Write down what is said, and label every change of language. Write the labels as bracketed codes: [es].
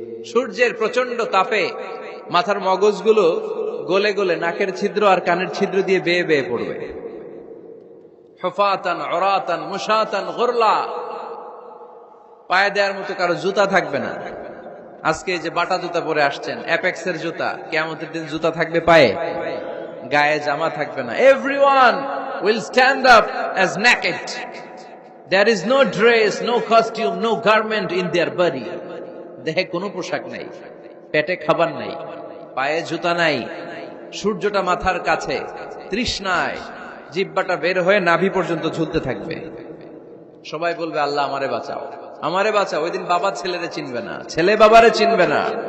[bn] সূর্যের প্রচন্ড তাপে মাথার মগজগুলো গলে গলে নাকের ছিদ্র আর কানের ছিদ্র দিয়ে বেয়ে বেয়ে পড়বে। [ar] হুফাতান উরাতান মুশাতান গুরলা, [bn] পায়ে দেওয়ার মতো কারো জুতা থাকবে না। আজকে যে বাটা জুতা পরে আসছেন, অ্যাপেক্সের জুতা, কিয়ামতের দিন জুতা থাকবে পায়ে, গায়ে জামা থাকবে না। [en] Everyone will stand up as naked. There is no dress, no costume, no garment in their body. [bn] দেহে কোনো পোশাক নাই, পেটে খাবার নাই, পায়ে জুতা নাই, সূর্যটা মাথার কাছে, তৃষ্ণায় জিহ্বাটা বের হয়ে নাভি পর্যন্ত ঝুলতে থাকবে। সবাই বলবে, আল্লাহ আমারে বাঁচাও, আমারে বাঁচাও। ওই দিন বাবা ছেলেরে চিনবে না, ছেলে বাবারে চিনবে না।